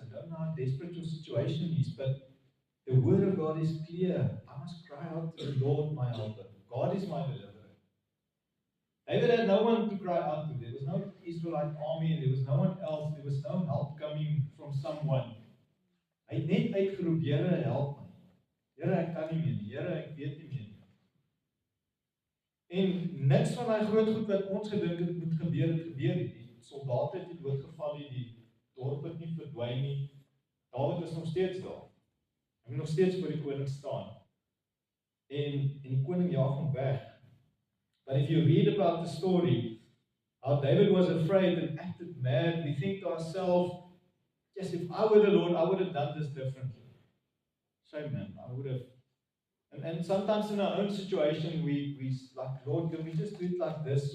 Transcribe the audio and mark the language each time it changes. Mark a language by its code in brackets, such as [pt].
[en] I don't know how desperate your situation is, but the Word of God is clear. I must cry out to the Lord, my helper. God is my deliverer. David had no one to cry out to. There was no Israelite army. There was no one else. There was no help coming from someone. [af] Hy het net uitgeroep, Here, help my. Here, ek kan nie meer nie. Here, ek weet nie meer nie. En niks van daai groot goed wat ons gedink het moet gebeur, het gebeur nie. Die soldate het nie doodgeval nie, die dorp het nie verdwyn nie. Dawid is nog steeds daar. Hy moet nog steeds voor die koning staan. En die koning jaag hom weg. [en] But if you read about the story, how David was afraid and acted mad, we think to ourselves, yes, if I were the Lord, I would have done this differently. Shame, man, I would have. And sometimes in our own situation, we like, Lord, can we just do it like this?